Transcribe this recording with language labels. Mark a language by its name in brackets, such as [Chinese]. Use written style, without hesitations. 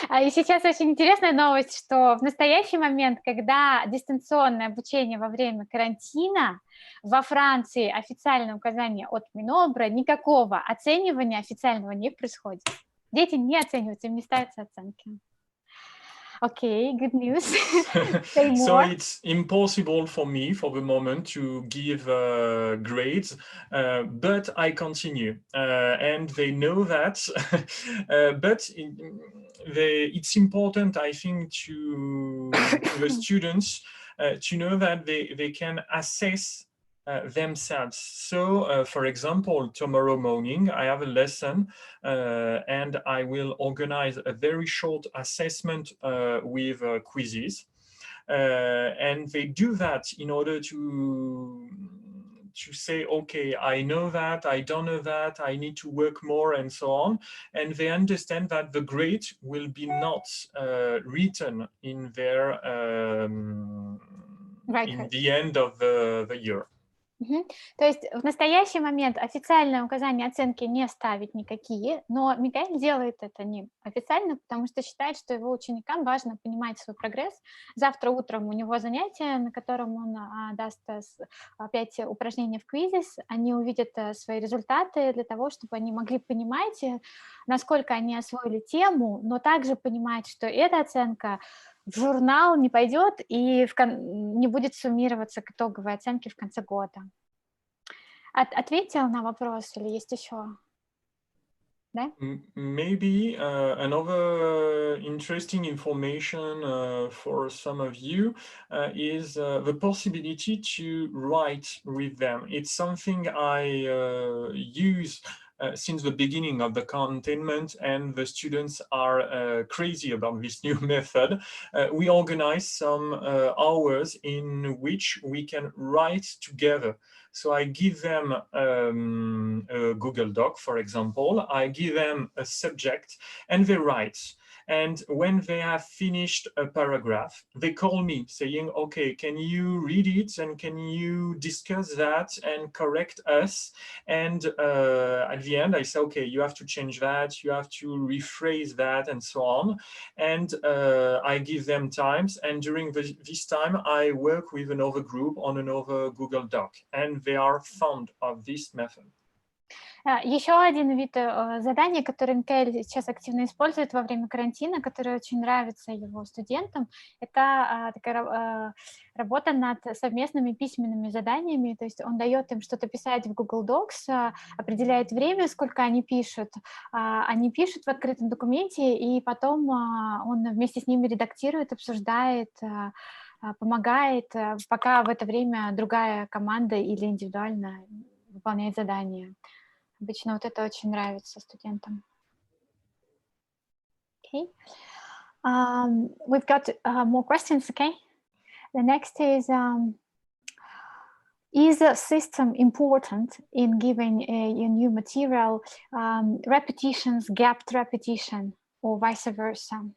[Russian] И сейчас очень интересная новость, что в настоящий момент, когда дистанционное обучение во время карантина, во Франции официальное указание от Минобра, никакого оценивания официального не происходит. Дети не оцениваются, им не ставятся оценки. [English] Okay, good news. Say more. So it's impossible for me for the moment to give grades, but I continue, and they know that. But it's important, I think, to the students to know that they can assess themselves. So, for example, tomorrow morning, I have a lesson and I will organize a very short assessment with quizzes. And they do that in order to say, okay, I know that, I don't know that, I need to work more and so on. And they understand that the grade will be not written in their, in the end of the year. [Russian] То есть в настоящий момент официальное указание оценки не ставить никакие, но Микаэль делает это не официально, потому что считает, что его ученикам важно понимать свой прогресс. Завтра утром у него занятие, на котором он даст опять упражнения в квизис. Они увидят свои результаты для того, чтобы они могли понимать, насколько они освоили тему, но также понимать, что эта оценка в журнал не пойдет и не будет суммироваться к итоговой оценке в конце года. Ответил на вопрос или есть еще? Да? [English] Maybe another interesting information for some of you is the possibility to write with them. It's something I use since the beginning of the containment, and the students are crazy about this new method. We organize some hours in which we can write together. So I give them a Google Doc, for example. I give them a subject and they write. And when they have finished a paragraph, they call me saying, okay, can you read it and can you discuss that and correct us? And at the end, I say, okay, you have to change that, you have to rephrase that, and so on. And I give them times. And during this time, I work with another group on another Google Doc. And they are fond of this method. [Russian] Еще один вид задания, который Микаэль сейчас активно использует во время карантина, который очень нравится его студентам, это такая работа над совместными письменными заданиями. То есть он дает им что-то писать в Google Docs, определяет время, сколько они пишут в открытом документе, и потом он вместе с ними редактирует, обсуждает, помогает, пока в это время другая команда или индивидуально выполняет задание. Обычно вот это очень нравится студентам. [English] Okay. We've got more questions, okay? The next is a system important in giving a new material repetitions, gapped repetition, or vice versa?